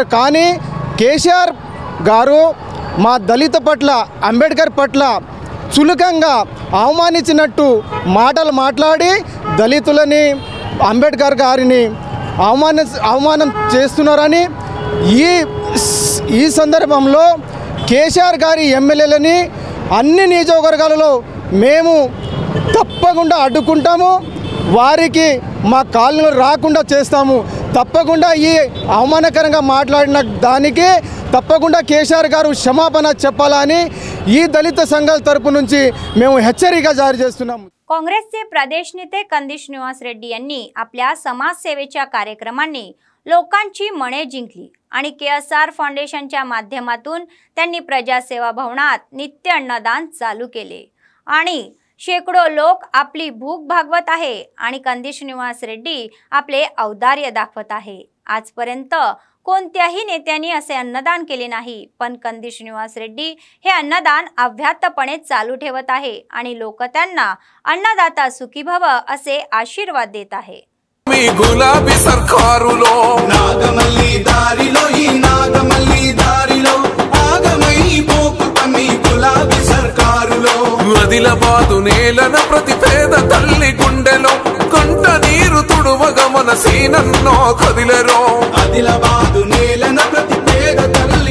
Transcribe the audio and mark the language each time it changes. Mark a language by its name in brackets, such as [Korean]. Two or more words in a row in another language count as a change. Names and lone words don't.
[Telugu] కానీ కేసీఆర్ గారు మా దళిత పట్ల, అంబేద్కర్ పట్ల చులకంగా అవమానించినట్టు మాటలు మాట్లాడి దళితులని, అంబేద్కర్ గారిని అవమానం చేస్తున్నారని ఈ సందర్భంలో కేసీఆర్ గారి ఎమ్మెల్యేలని అన్ని నియోజకవర్గాలలో మేము తప్పకుండా అడ్డుకుంటాము. వారికి మా కాలనీలో రాకుండా చేస్తాము. తప్పకుండా ఈ అవమానకరంగా మాట్లాడిన దానికి తప్పకుండా కేసీఆర్ గారు క్షమాపణ చెప్పాలని ఈ దళిత సంఘాల తరపు నుంచి మేము హెచ్చరిక జారీ చేస్తున్నాము. [Marathi] काँग्रेसचे प्रदेश नेते कंदी श्रीनिवास रेड्डी यांनी आपल्या समाजसेवेच्या कार्यक्रमांनी लोकांची मने जिंकली आणि केएसआर फाउंडेशनच्या माध्यमातून त्यांनी प्रजासेवा भवनात नित्य अन्नदान चालू केले आणि शेकडो लोक आपली भूक भागवत आहे आणि कंदी श्रीनिवास रेड्डी आपले औदार्य दाखवत आहे. आजपर्यंत कोणत्याही नेत्यांनी असे अन्नदान केले नाही, पण कंदी श्रीनिवास रेड्डी हे अन्नदान अव्याहतपणे चालू ठेवत आहे आणि लोक त्यांना अन्नदाता सुखी भव असे आशीर्वाद देत आहे. [Telugu] గులాబీ సర్కారులో నాగమల్లి దారిలో ఈ నాగమల్లి దారిలో ఆగమై పోకుతమి గులాబీ సర్కారులో ఆదిలాబాదు నేలన ప్రతి పేద తల్లి గుండెలో కంట నీరు తుడువగ మన సీనన్నో కదిలెరో ఆదిలాబాదు నేలన ప్రతి పేద తల్లి